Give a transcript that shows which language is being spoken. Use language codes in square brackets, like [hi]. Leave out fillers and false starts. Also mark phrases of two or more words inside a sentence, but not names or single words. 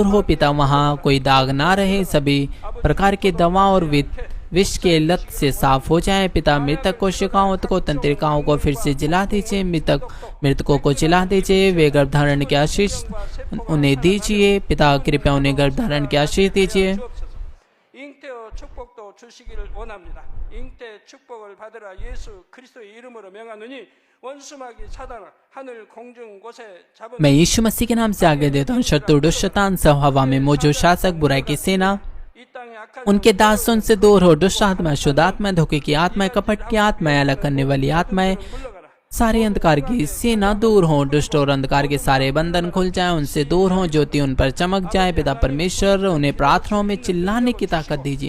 [hi] पिता वहाँ कोई दाग ना रहे। सभी प्रकार की दवा और विष के लत से साफ हो जाएं। पिता मृतक कोशिकाओं को तंत्रिकाओं को फिर से जिला दीजिए, मृतकों को जिला दीजिए। वे गर्भधारण की आशीष उन्हें दीजिए। पिता कृपया उन्हें गर्भधारण की आशीष दीजिए। [ko] 잉태의 축복도 주시기를 원합니다. 잉태 축복을 받으라 예수 그리스도의 이름으로 명하노니 원수마귀 사단아 하늘 공중 곳에 잡은 [hi] मैं यीशु मसीह के नाम से आगे देता हूँ। शत्रु दुष्ट शैतान सब हवा में मौजूद शासक बुराई की सेना [ko] 이 땅의 악한 [hi] उनके दास उनसे दूर हो। दुष्ट आत्मा, शुद्ध आत्मा, धोखे की आत्माएं, कपट की आत्माएं, अलग करने वाली आत्माएं, सारे अंधकार की सेना दूर हो। दुष्ट और अंधकार के सारे बंधन खुल जाएं, उनसे दूर हो। ज्योति उन पर चमक जाए। पिता परमेश्वर उन्हें प्रार्थनाओं में चिल्लाने की ताकत दीजिए।